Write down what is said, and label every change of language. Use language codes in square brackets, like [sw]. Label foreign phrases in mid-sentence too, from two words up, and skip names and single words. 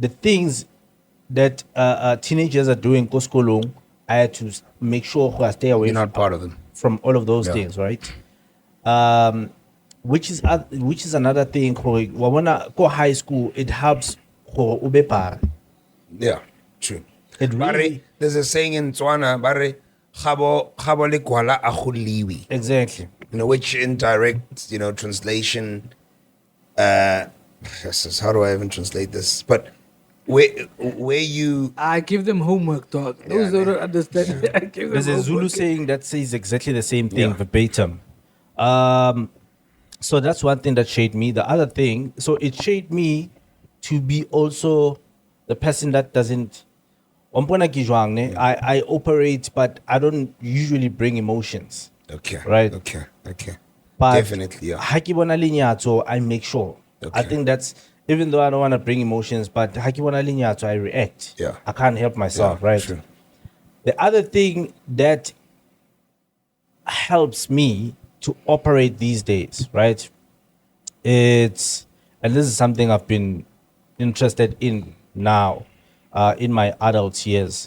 [en] The things that teenagers are doing, koskolong, I had to make sure I stay away You're not part of them. from all of those Yeah. things, right? Which is another thing. When I go high school, it helps for ubepar. Yeah, true. It Bare, really there's a saying in Tswana, [tn] bare, "Gabo le kwala a go liwi." [en] exactly. Which in direct, translation, how do I even translate this? But where you, I give them homework, dog. Those who don't understand, I give them There's a homework. Zulu saying that says exactly the same thing Yeah. verbatim. So that's one thing that shaped me. The other thing, so it shaped me to be also the person that doesn't. I operate, but I don't usually bring emotions. okay, Right. okay. But Definitely, yeah. [st] ha ke bona lenyatso, [en] I make sure. I Okay. think that's, even though I don't want to bring emotions, but [st] ha ke bona lenyatso, [en] I react. Yeah. I can't help myself, Yeah, right? true. The other thing that helps me to operate these days, right? And this is something I've been interested in now, in my adult years.